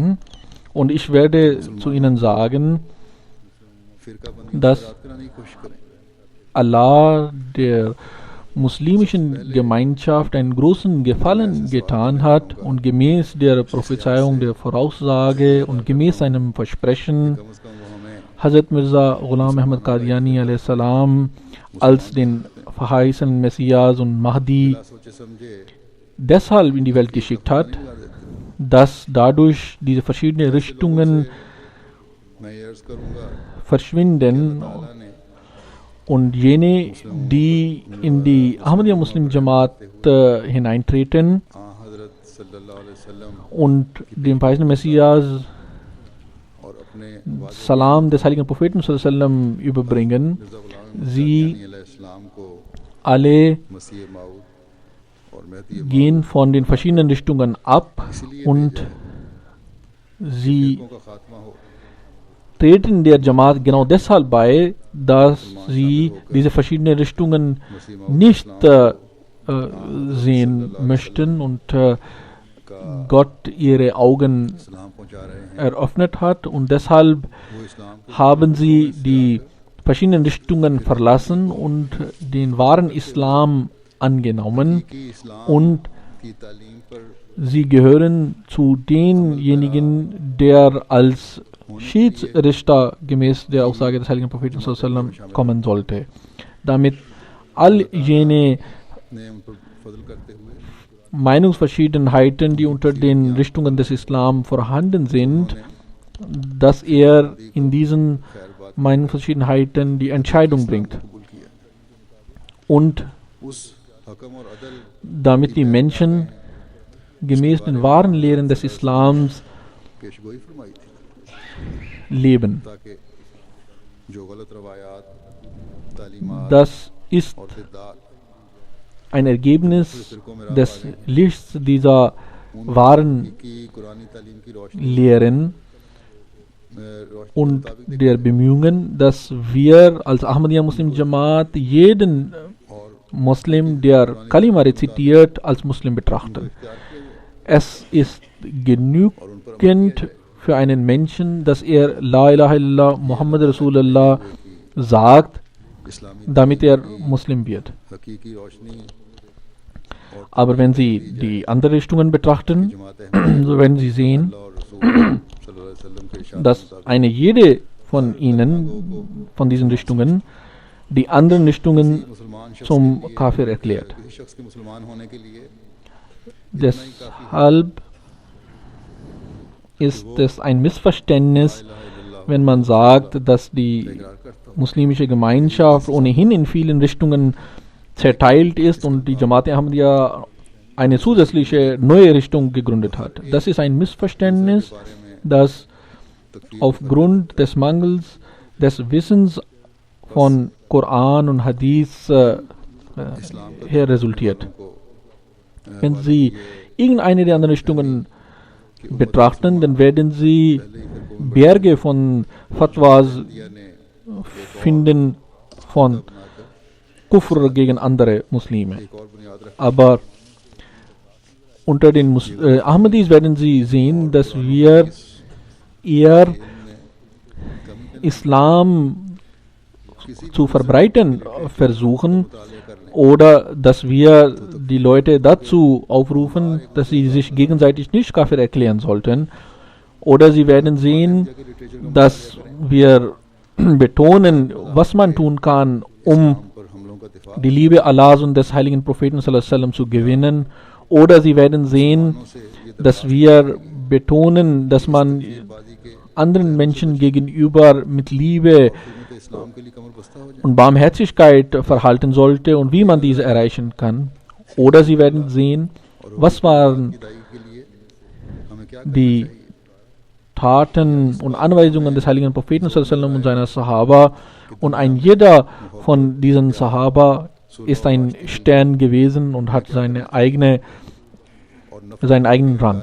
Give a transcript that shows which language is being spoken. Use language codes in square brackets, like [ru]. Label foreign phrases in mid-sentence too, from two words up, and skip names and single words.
[de] Und ich werde zu ihnen sagen, dass Allah der muslimischen Gemeinschaft einen großen Gefallen getan hat und gemäß der Prophezeiung der Voraussage und gemäß seinem Versprechen [ur] کم سے کم وہ ہمیں [de] Hazrat Mirza Ghulam Ahmad Qadiani a.s. als den verheißenen Messias und Mahdi [ur] بنا سوچے سمجھے [de] deshalb in die Welt geschickt hat, [ur] لگا دیتے ہیں. [de] dass dadurch diese verschiedenen Richtungen [ur] میں یہ عرض کروں گا [de] verschwinden [ur] تعالیٰ نے [de] und jene, die in die Ahmadiyya Muslim Jamaat hineintreten [ur] آ حضرت [ar] صلى الله عليه وسلم [de] und dem verheißenen Messias [ur] اور اپنے [de] Salam des heiligen Propheten [ar] صلى الله عليه وسلم [de] überbringen, [ur] مرزا غلام [de] sie [ur] اسلام کو [de] alle [ur] مسیح موعود اور مہدی [de] gehen von den verschiedenen Richtungen ab und sie [ur] کا خاتمہ ہو [de] treten der Jamaat genau deshalb bei, dass sie diese verschiedenen Richtungen nicht sehen möchten und Gott ihre Augen [ur] اسلام پہنچا رہے ہیں. [de] eröffnet hat und deshalb [ur] وہ اسلام کو [de] haben sie die verschiedenen Richtungen verlassen und den wahren Islam angenommen [ur] کی اسلام [de] und [ur] کی تعلیم پر [de] sie gehören zu denjenigen, der als Schiedsrichter gemäß der Aussage des heiligen Propheten [ar] صلى الله عليه وسلم [de] kommen sollte. Damit all jene [ur] نے ان پر فضل کرتے ہوئے [de] Meinungsverschiedenheiten, die unter den Richtungen des Islam vorhanden sind, dass er in diesen Meinungsverschiedenheiten die Entscheidung bringt [ur] قبول کیا. [de] und [ur] اس حکم اور عدل [de] damit die Menschen gemäß den wahren Lehren des Islams [ur] پیشگوئی فرمائی تھی [de] leben. [ur] تاکہ جو غلط روایات تعلیمات [de] Das ist [ur] اور بدعت [de] ein Ergebnis des Lichts dieser wahren [ur] کی قرآنی تعلیم کی روشنی [de] Lehren und der Bemühungen, dass wir als Ahmadiyya Muslim Jamaat jeden [ur] اور [de] Muslim, der Kalima rezitiert, als Muslim betrachten. Es ist genügend für einen Menschen, dass er [ar] لا إله إلا الله محمد رسول الله [de] sagt, [ur] اسلامی [de] damit er Muslim wird. [ur] حقیقی روشنی [de] Aber wenn Sie die anderen Richtungen betrachten, [ur] جماعت [de] so werden Sie sehen, [ur] اور رسول [ar] صلى الله عليه وسلم [ur] کے ارشاد [de] dass eine jede von ihnen, von diesen Richtungen, die anderen Richtungen [ur] مسلمان شخص [de] zum Kafir erklärt. [ur] کسی شخص کے مسلمان ہونے کے لیے [de] Deshalb ist es ein Missverständnis, wenn man sagt, dass die [ur] اقرار کرتا ہوں [de] muslimische Gemeinschaft ohnehin in vielen Richtungen zerteilt ist und die Jamaat Ahmadiyya eine zusätzliche neue Richtung gegründet hat. Das ist ein Missverständnis, das aufgrund des Mangels des Wissens von Koran und Hadith her resultiert. [ur] کو [de] Wenn Sie irgendeine der anderen Richtungen betrachten, dann werden Sie Berge von Fatwas [ur] نے [de] finden von Kufr gegen andere Muslime. [ur] ایک اور بنیاد رکھ [de] Aber unter den Ahmadis werden Sie sehen, dass wir eher Islam zu verbreiten versuchen oder dass wir die Leute dazu aufrufen, dass sie sich gegenseitig nicht Kafir erklären sollten. Oder Sie werden sehen, dass wir betonen, was man tun kann, um [ur] پر حملوں کا دفاع [de] die Liebe Allahs und des heiligen Propheten [ar] صلى الله عليه وسلم [de] zu gewinnen. Oder Sie werden sehen, [ur] سے یہ [de] dass wir betonen, dass man [ur] بازی کے [de] anderen Menschen gegenüber mit Liebe [ur] خدمت اسلام کے لیے کمر بستہ ہو جائے [de] und Barmherzigkeit verhalten sollte und wie man diese erreichen kann. Oder Sie werden sehen, was waren [ur] ہدایت کے لیے ہمیں کیا [de] die Taten und Anweisungen des heiligen Propheten [ar] صلى الله عليه وسلم [de] und seiner Sahaba. Und ein jeder von diesen Sahaba ist ein Stern gewesen und hat seinen eigenen Rang.